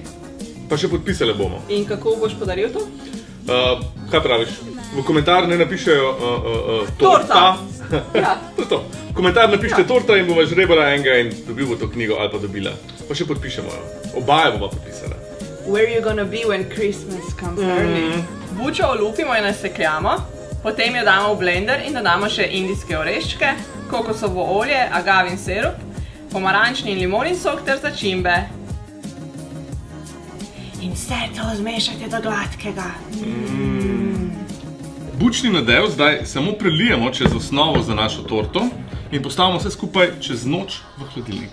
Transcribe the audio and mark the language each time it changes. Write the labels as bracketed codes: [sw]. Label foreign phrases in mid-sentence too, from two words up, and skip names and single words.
[sl] Pa še podpisale bomo. In kako boš podaril to? Kaj praviš? V komentar ne napišejo Torta! Ja. To je to. V komentar napišite torta in bova žrebala enega in dobil bo to knjigo ali pa dobila. Pa še podpišemo jo. Obaja bova podpisala. [en] Where you gonna be when Christmas comes early? [sl] Bučo olupimo in nasekljamo, potem jo damo v blender in dodamo še indijske oreščke, kokosovo olje, agavin sirup, pomarančni in limonin sok ter začimbe. In vse to zmešajte do gladkega. Bučni nadev zdaj samo prelijemo čez osnovo za našo torto in postavimo vse skupaj čez noč v hladilnik.